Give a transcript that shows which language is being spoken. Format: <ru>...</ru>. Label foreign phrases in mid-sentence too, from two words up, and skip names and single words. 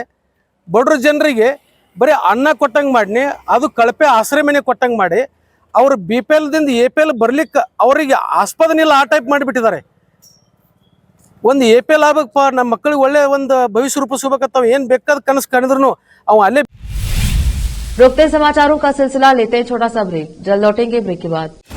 <kn>ಬಡವ್ರ ಜನರಿಗೆ ಬರೀ ಅನ್ನ ಕೊಟ್ಟಂಗೆ ಮಾಡಿ, ಅದು ಕಳಪೆ ಆಶ್ರಯ ಮನೆ ಕೊಟ್ಟಂಗೆ ಮಾಡಿ, ಅವರು BPLದಿಂದ APL ಬರ್ಲಿಕ್ಕೆ ಅವರಿಗೆ ಆಸ್ಪದನೆ ಇಲ್ಲ, ಆ ಟೈಪ್ ಮಾಡಿಬಿಟ್ಟಿದ್ದಾರೆ। ಒಂದು APL ಆಗಬೇಕಪ್ಪ, ನಮ್ಮ ಮಕ್ಕಳಿಗೆ ಒಳ್ಳೆ ಒಂದು ಭವಿಷ್ಯ ರೂಪಿಸ್ಬೇಕಂತ ಏನು ಬೇಕಾದ ಕನಸು ಕಾಣಿದ್ರು ಅವ ಅಲ್ಲೇ।</kn> <hi>रुकते समाचारों का सिलसिला लेते हैं छोटा सा ब्रेक, जल्द लौटेंगे ब्रेक के बाद।</hi>